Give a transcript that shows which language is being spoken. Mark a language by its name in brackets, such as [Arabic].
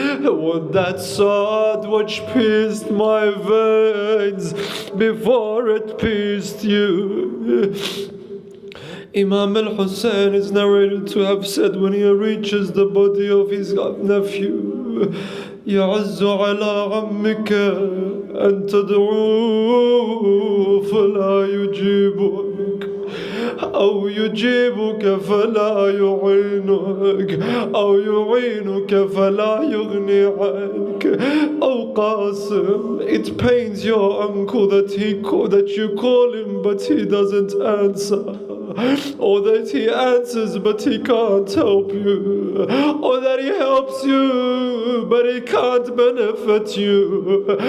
[English] Would that sword which pierced my veins before it pierced you. Imam al-Hussein is narrated to have said when he reaches the body of his nephew, [Arabic] يعز على عمك أن تدعوه فلا يجيبك، أو يجيبك فلا يعينك، أو يعينك فلا يغني عنك. [English] Oh Qasim, it pains your uncle that you call him but he doesn't answer, or that he answers but he can't help you, or that he helps you but he can't benefit you.